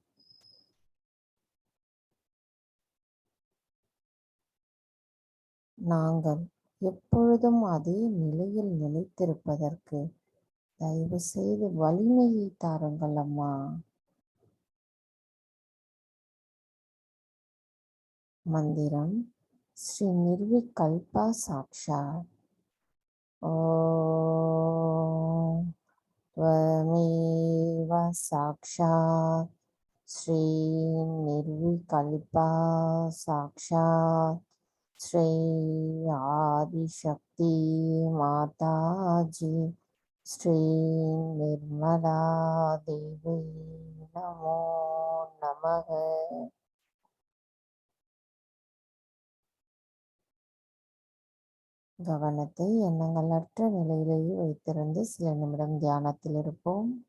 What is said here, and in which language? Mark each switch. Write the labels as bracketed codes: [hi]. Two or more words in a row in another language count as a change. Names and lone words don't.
[ta] நாங்கள் எப்பொழுதும் அதே நிலையில் நிலைத்திருப்பதற்கு தயவு செய்து வலிமையை தாருங்கள் அம்மா. [sa] मन्त्रम् श्री निर्विकल्पा साक्षात्. ஓம் त्वमेव साक्षात् श्री निर्विकल्पा साक्षात् श्री आदिशक्ति माताजी श्री निर्मला देवी नमो नमः. [ta] கவனத்தை எண்ணங்களற்ற நிலையிலேயே வைத்திருந்து சில நிமிடம் தியானத்தில் இருப்போம்.